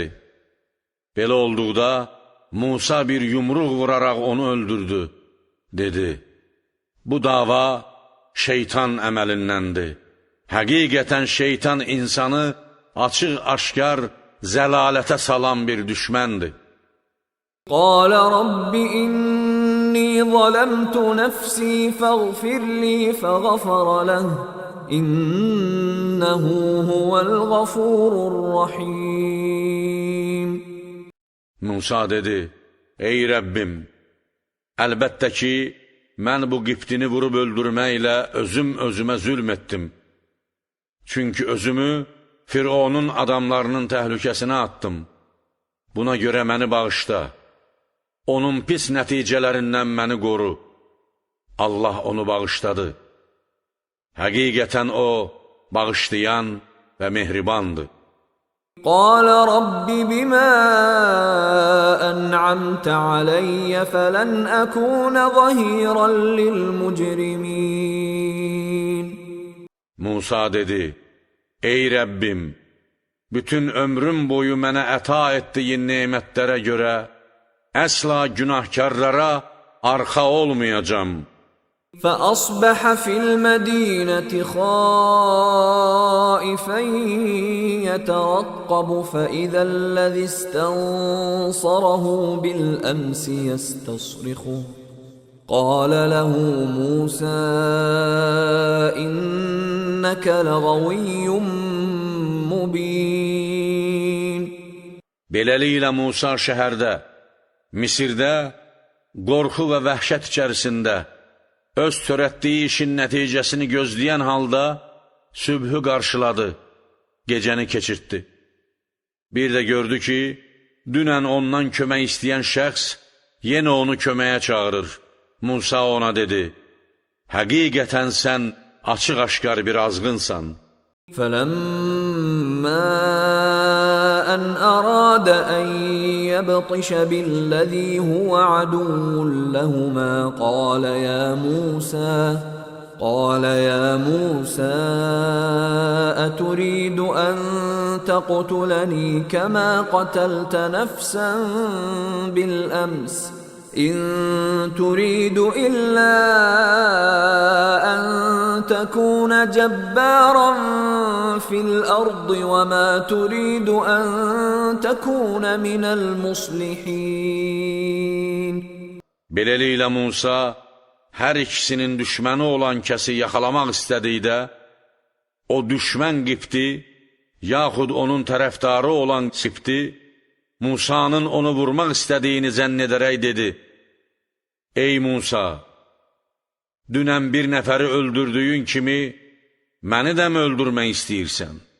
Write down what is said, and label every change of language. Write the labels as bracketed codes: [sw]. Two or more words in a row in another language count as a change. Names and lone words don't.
[az] Belə olduqda Musa bir yumruq vuraraq onu öldürdü. Dedi, bu dava şeytan əməlindəndir. Həqiqətən şeytan insanı açıq-aşkar zəlalətə salan bir düşməndir. [ar] قال رب إني ظلمت نفسي فاغفر لي فغفر له. إنه هو الغفور الرحيم. [az] Musa dedi, ey Rəbbim, əlbəttə ki, mən bu Qibtini vurub öldürməklə özümə zülm etdim. Çünki özümü Fironun adamlarının təhlükəsinə attım. Buna görə məni bağışla. Onun pis nəticələrindən məni qoru. Allah onu bağışladı. Həqiqətən o, bağışlayan və mehribandır. [ar] قال رب بما أنعمت علي فلن أكون ظهيرا للمجرمين. [az] Musa dedi, ey Rəbbim, bütün ömrüm boyu mənə əta etdiyin nemətlərə görə əsla günahkarlara arxa olmayacam. [ar] فأصبح في المدينة خائفا يترقب فإذا الذي استنصره بالأمس يستصرخه قال له موسى إنك لغوي مبين. [az] Beləliklə Musa şəhərdə, Misirdə, qorxu və vəhşət içərisində öz törətdiyi işin nəticəsini gözləyən halda sübhü qarşıladı, gecəni keçirtdi. Bir də gördü ki, dünən ondan kömək istəyən şəxs yenə onu köməyə çağırır. Musa ona dedi, həqiqətən sən açıq-aşkar bir azğınsan. [ar] فَلَمَّا أَنْ أَرَادَ أَنْ يَبْطِشَ بِالَّذِي هُوَ عَدُوٌّ لَهُمَا قال يا موسى أتريد أن تقتلني كما قتلت نفسا بالأمس إن تريد إلا أن تكون جبارا في الأرض وما تريد أن تكون من المصلحين. [az] Beləliklə Musa hər ikisinin düşməni olan kəsi yaxalamaq istədikdə, o düşmən Qibti, yaxud onun tərəfdarı olan Qibti, Musanın onu vurmaq istədiyini zənn edərək dedi, ey Musa, dünən bir nəfəri öldürdüyün kimi, məni də mi öldürmək istəyirsən?